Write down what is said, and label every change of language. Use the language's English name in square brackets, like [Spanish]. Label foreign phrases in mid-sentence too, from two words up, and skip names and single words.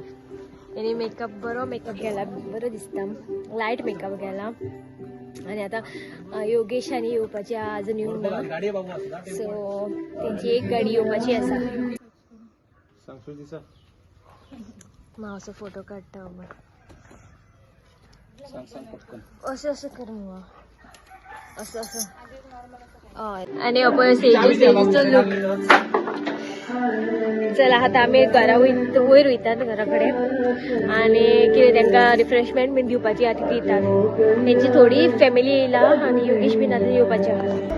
[Konkani] तेणी मेकअप बरो मेकअप केला, बरो दिसता. लायट मेकअप केला. आणि आता योगेश आनी येवपाची अजून येवंक ना, सो तेंची एक गाडी येवपाची आसा. मावसो फोटो काडटा. असं असं कर मुगो, असं असं. हय. आनी हो पळय सेजूचो लूक. चला आता आमी घरा वयर वयतात घरा कडेन आनी कितें तांकां रिफ्रेशमेंट बीन दिवपाची आतां दितात. तेंची थोडी फॅमिली येयला आनी योगेश बीन आतां येवपाचे आहा.